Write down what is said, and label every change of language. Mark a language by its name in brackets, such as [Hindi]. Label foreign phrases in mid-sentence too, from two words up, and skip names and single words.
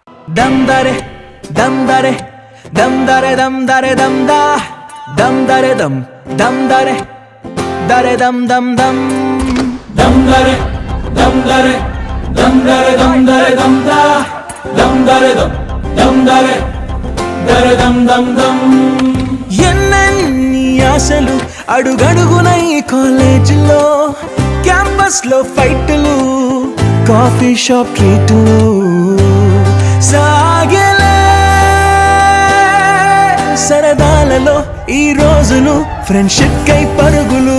[Telugu] dam dare dam dare dam dare dam dare dam da dam dare dam dare dam dam dam dam dare dam dare dam dare dam da dam dare dam dare dam dam dam. ఎన్నెన్ని ఆశలు అడుగడుగున ఈ కాలేజీలో, క్యాంపస్ లో ఫైట్లు, [English] coffee shop [Telugu] ట్రీట్లు సాగలే సరదాలలో ఈ రోజులు, ఫ్రెండ్షిప్ కై పరుగులు.